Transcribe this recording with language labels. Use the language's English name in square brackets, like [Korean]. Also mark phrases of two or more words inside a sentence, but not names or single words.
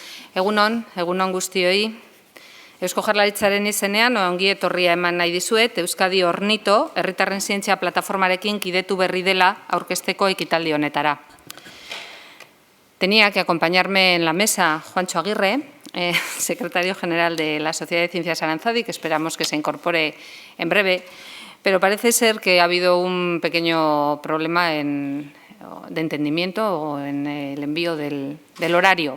[Basque] Egunon guztioi. Eusko Jaurlaritzaren izenean ongi etorria eman nahi dizuet Euskadi Ornito herritarren zientzia plataformarekin kidetu berri dela aurkezteko ekitaldi honetara. [Spanish] Tenía que acompañarme en la mesa Juancho Aguirre, secretario general de la Sociedad de Ciencias Aranzadi, que esperamos que se incorpore en breve, pero parece ser que ha habido un pequeño problema de entendimiento o en el envío del horario.